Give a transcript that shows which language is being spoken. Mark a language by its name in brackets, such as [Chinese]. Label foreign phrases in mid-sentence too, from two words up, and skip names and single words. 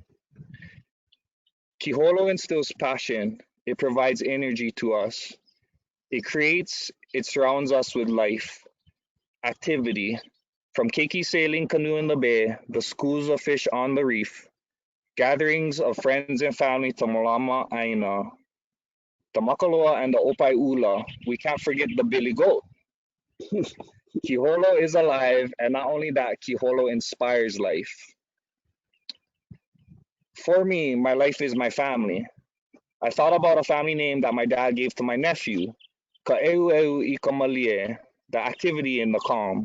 [English] Kīholo instills passion. It provides energy to us. It surrounds us with life, activity, from keiki sailing canoe in the bay, the schools of fish on the reef, gatherings of friends and family to [Hawaiian] Malama ʻāina, [English] the makaloa and the opai ula. We can't forget the billy goat. Kīholo is alive, and not only that, Kīholo inspires life. For me, my life is my family. I thought about a family name that my dad gave to my nephew, Ka'eu I Kamalie, the activity in the calm.